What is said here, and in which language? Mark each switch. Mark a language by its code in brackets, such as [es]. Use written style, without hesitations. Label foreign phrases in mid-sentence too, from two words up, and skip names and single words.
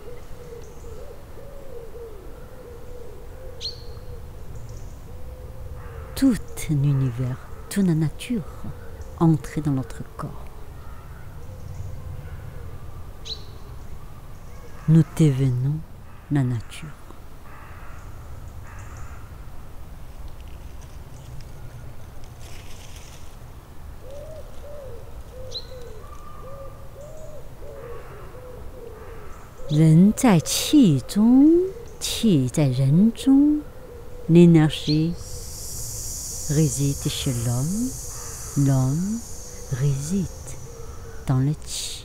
[fr] Tout l'univers, toute la nature entre dans notre corps. Nous devenons la nature. [zh] Ren在气中，气在人中。 [fr] L'énergie réside chez l'homme, l'homme réside dans le qi.